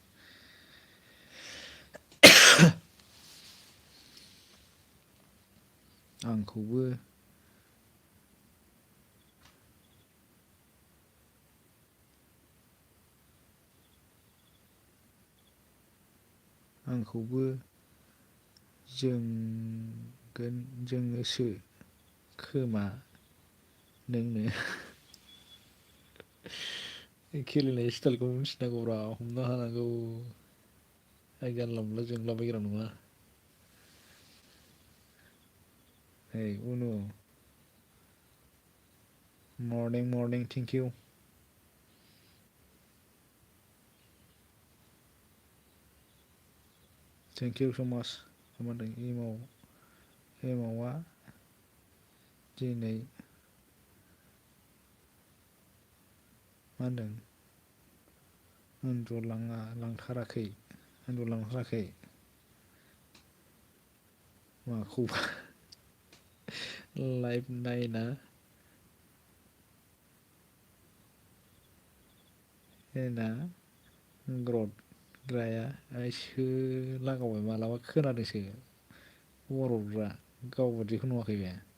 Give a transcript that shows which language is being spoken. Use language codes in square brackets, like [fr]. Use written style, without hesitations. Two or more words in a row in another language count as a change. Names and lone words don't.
[brx] आंखौबो जोङोसो खोमा नोंनो खेलेनाय स्टाइलखौ मिथिनांगौब्रा हमनो हानांगौ आं जानला मोनला जोंलाबायग्रा नङा [en] Hey Unu morning thank you so much [brx] होनदों एमावा दिनै मा होनदों उन्दुलांथाराखै माखौबा लाइभ नायना ग्रदग्राया आइसो लागावबाय मालाबा खोनादोंसो बर'फ्रा गावबादिखौ नुवाखै बे